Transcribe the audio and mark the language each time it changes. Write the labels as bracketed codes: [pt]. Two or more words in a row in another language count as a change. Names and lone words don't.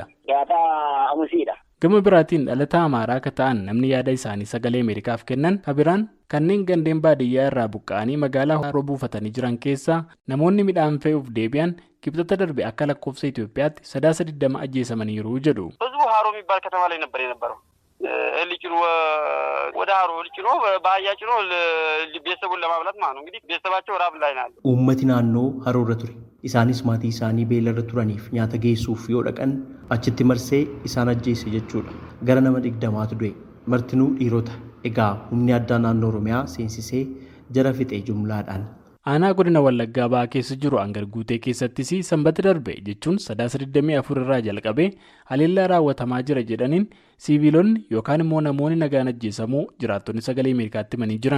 [om] Gaafa amusiidha. Gama biraatiin dhalataa Amaaraa akka ta'an namni yaada isaanii sagalee Ameerikaaf kennan kabiraan kanneen gandeen baadiyyaa irraa buqqa'anii magaalaa Haroo buufatanii jiran keessaa namoonni midhaan fe'uuf deebi'an kibxata darbe akka lakkoofsa Itoophiyaatti 20 ajjeesamaniiru jedhu. [am] ህዝቡ ሀሮ የሚባል ከተማ ላይ ነበር የነበረው ልጭኖ ወደ ሀሮ ልጭኖ በአህያ ጭኖ ቤተሰቡን ለማብላት ማለት ነው። እንግዲህ ቤተሰባቸው ራብ ላይ ናቸው። [om] Uummati naannoo haroorra ture. Isaanis maatii isaanii beelarra turaniif nyaata geessuuf yoo dhaqan achitti marsee isaan ajjeese jechuudha. Gara nama 20tu du'e. Martinuu dhiirota. Egaa humni addaa naannoo Oromiyaa seensisee jara fixee jumlaadhaan. Aanaa godina Wallaggaa ba'aa keessa jiru hangar guutee keessattis sanbata darbe jechuun 24 irraa jalqabee haleellaa raawwatamaa jira jedhaniin siiviilonni yookaan immoo namoonni nagaan ajjeesamuu jiraattonni sagalee Ameerikaatti himanii jiran.